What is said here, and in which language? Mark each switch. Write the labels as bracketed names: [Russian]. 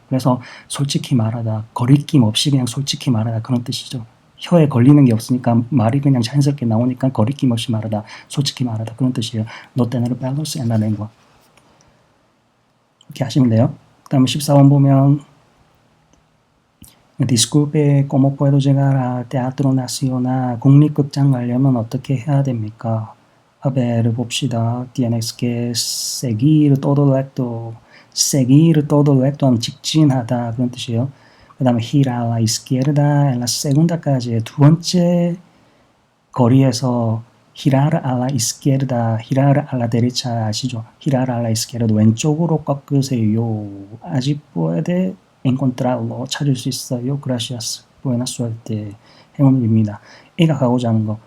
[Korean] 그래서 솔직히 말하다. 거리낌 없이 그냥 솔직히 말하다. 그런 뜻이죠. 혀에 걸리는 게 없으니까 말이 그냥 자연스럽게 나오니까 거리낌 없이 말하다. 솔직히 말하다. 그런 뜻이에요. [Spanish] No tener pelos en la lengua. [Korean] 이렇게 하시면 돼요. 그 다음에 14번 보면 [Spanish] Disculpe, ¿cómo puedo llegar al Teatro Nacional? [Korean] 국립극장 가려면 어떻게 해야 됩니까? [Spanish] A ver, [Korean] 봅시다. [Spanish] Tienes que seguir todo recto. Seguir todo recto [Korean] 하면 직진하다 그런 뜻이에요. 그 다음에 [Spanish] gira a la izquierda en la segunda까지 [Korean] 두 번째 거리에서 히라르 알라 이스케르다, 히라르 알라 데레차 아시죠? 히라르 알라 이스케르다 왼쪽으로 꺾으세요. 아직 [Spanish] puede encontrarlo [Korean] 찾을 수 있어요. [Spanish] gracias. buena suerte. [Korean] 행운입니다. A가 가고자 하는 거.